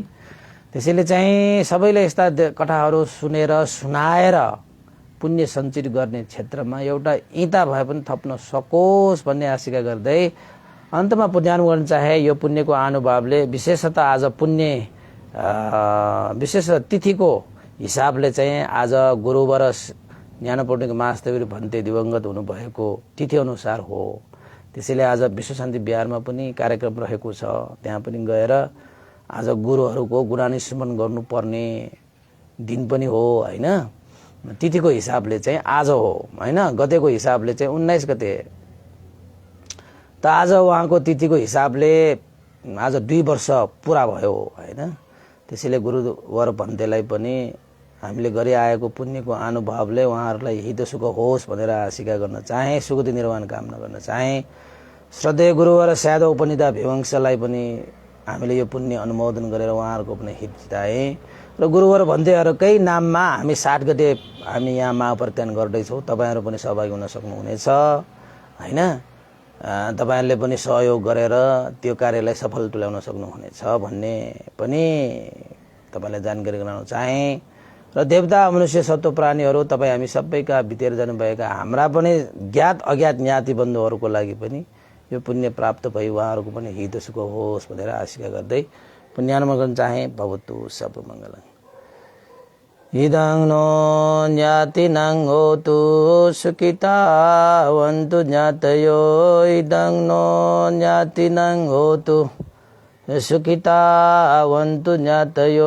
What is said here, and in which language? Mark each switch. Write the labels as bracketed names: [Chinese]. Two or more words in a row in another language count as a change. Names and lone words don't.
[Nepali] त्यसैले चाहिँ सबैले यस्ता कथाहरू सुनेर सुनाएर पुण्य सञ्चित गर्ने क्षेत्रमा एउटा ईँटा भए पनि थप्न सकोस् भन्ने आशिका गर्दै अन्तमा पुण्यानुमोदन गर्न चाहे। यो पुण्यको अनुभवले विशेषतः आज पुण्य विशेष तिथिको हिसाबले चाहिँ आज गुरुवर ज्ञानपूर्णिको महास्थवीर भन्ते दिवंगत हुनुभएको तिथि अनुसार हो। त्यसैले आज विश्व शान्ति बिहारमा पनि कार्यक्रम रहेको छ। त्यहाँ पनि गएर आज गुरुहरूको गुणानुस्मरण गर्नुपर्ने दिन पनि हो हैन। तिथिको हिसाबले चाहिँ आज हो हैन, गतेको हिसाबले चाहिँ 19 गते। त आज उहाँको तिथिको हिसाबले आज 2 वर्ष पुरा भयो हैन। त्यसैले गुरुवर भन्तेलाई पनि हामीले गरिआएको पुण्यको अनुभवले उहाँहरूलाई हित सुख होस् भनेर आशिका गर्न चाहे, सुगति निर्वाण कामना गर्न चाहे। श्रद्धेय गुरुवर स्याद उपनिधा भिवंशलाई पनि हामीले यो पुण्य अनुमोदन गरेर उहाँहरूको पनि हित जिताए। र गुरुवर भन्तेहरूकै नाममा हामी 7 गते हामी यहाँ महाप्रत्यान गर्दैछौँ। तपाईँहरू पनि सहभागी हुन सक्नुहुनेछ हैन। तपाईहरुले पनि सहयोग गरेर त्यो कार्यलाई सफल तुल्याउन सक्नुहुनेछ भन्ने पनि तपाईलाई जानकारी गराउन चाहे। र देवता, मनुष्य, सत्व प्राणीहरू तपाईँ हामी सबैका बितेर जानुभएका हाम्रा पनि ज्ञात अज्ञात ज्ञाति बन्धुहरूको लागि पनि यो पुण्य प्राप्त भई उहाँहरूको पनि हित सुख होस् भनेर आशिका गर्दै पुण्यानुमोदन चाहे। [Pali] भवतु सर्वमङ्गलम्। इदं नो ज्ञातिनां होतु सुखितावन्तु ज्ञातयो। इदं नो ज्ञातिनां होतु सुखितावन्तु ज्ञातयो।